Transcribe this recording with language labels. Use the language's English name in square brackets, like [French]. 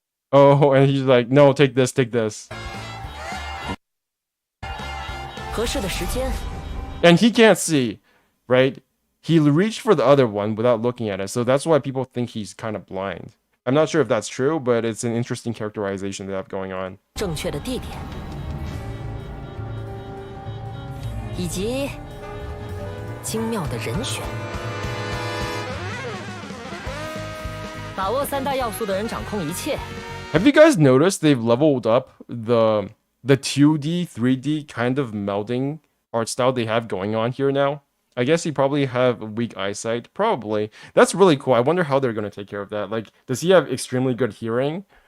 [English] Oh, and he's like, no, take this, take this. [Chinese] 合适的时间， [English] And he can't see, right? He reached for the other one without looking at it, so that's why people think he's kind of blind. I'm not sure if that's true, but it's an interesting characterization they have going on. [Chinese] 正确的地点，以及精妙的人选。把握三大要素的人掌控一切。 [English] Have you guys noticed they've leveled up the 2D, 3D kind of melding art style they have going on here now? I guess he probably have weak eyesight. Probably. That's really cool. I wonder how they're going to take care of that. Like, does he have extremely good hearing?